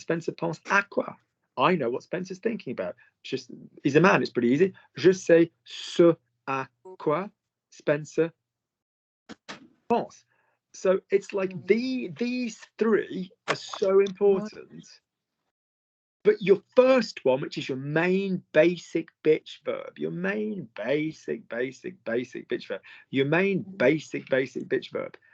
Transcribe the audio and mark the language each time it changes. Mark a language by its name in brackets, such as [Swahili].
[French] Spencer pense à quoi? [English] I know what Spencer's thinking about. Just he's a man. It's pretty easy. [French] Je sais ce à quoi Spencer pense. [English] So it's like these 3 are so important. But your first one, which is your main basic bitch verb, your main basic bitch verb, your main basic bitch verb.